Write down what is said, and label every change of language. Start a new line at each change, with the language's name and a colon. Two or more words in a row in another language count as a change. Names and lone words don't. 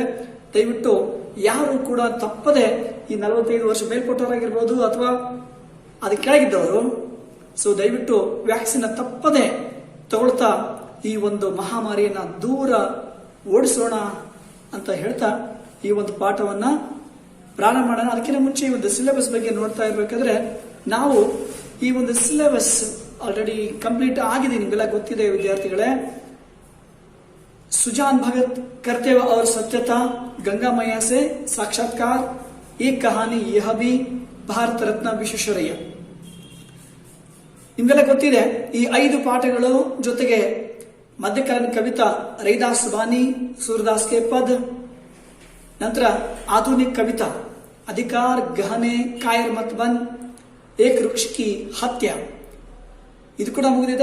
Kannada: ದಯವಿಟ್ಟು ಯಾರು ಕೂಡ ತಪ್ಪದೆ ಈ 45 ವರ್ಷ ಮೇಲ್ಪಟ್ಟವರಾಗಿರ್ಬೋದು ಅಥವಾ ಅದಕ್ಕೆ ಕೆಳಗಿದ್ದವರು, ಸೊ ದಯವಿಟ್ಟು ವ್ಯಾಕ್ಸಿನ್ ತಪ್ಪದೆ ತಗೊಳ್ತಾ ಈ ಒಂದು ಮಹಾಮಾರಿಯನ್ನ ದೂರ ಓಡಿಸೋಣ ಅಂತ ಹೇಳ್ತಾ ಈ ಒಂದು ಪಾಠವನ್ನ ಪ್ರಾರಂಭ ಮಾಡೋಣ. ಅದಕ್ಕಿಂತ ಮುಂಚೆ ಈ ಒಂದು ಸಿಲೆಬಸ್ ಬಗ್ಗೆ ನೋಡ್ತಾ ಇರ್ಬೇಕಾದ್ರೆ, ನಾವು ಈ ಒಂದು ಸಿಲೆಬಸ್
English: already complete
Kannada: ಆಗಿದೆ, ನಿಮಗೆಲ್ಲ ಗೊತ್ತಿದೆ ವಿದ್ಯಾರ್ಥಿಗಳೇ.
Hindi: ಸುಜಾನ್ ಭಗತ್ ಕರ್ತವ್ಯ और सत्यता, गंगा मैया से साक्षात्कार, एक कहानी यह भी,
Kannada: ಭಾರತ ರತ್ನ ವಿಶ್ವೇಶ್ವರಯ್ಯ. ನಿಮಗೆಲ್ಲ ಗೊತ್ತಿದೆ ಈ 5 ಪಾಠಗಳು. ಜೊತೆಗೆ ಮಧ್ಯಕಾಲೀನ ಕವಿತಾ ರೈದಾಸ್ ಬಾನಿ, ಸೂರದಾಸ್ ಕೆ ಪದ್, ನಂತರ ಆಧುನಿಕ ಕವಿತಾ ಅಧಿಕಾರ ಗಹನೆ ಕಾಯರ್ ಮತ್ ಬನ್, ಏಕ್ ವೃಕ್ಷ ಕಿ ಹತ್ಯ, ಇದು ಕೂಡ ಮುಗಿದಿದೆ.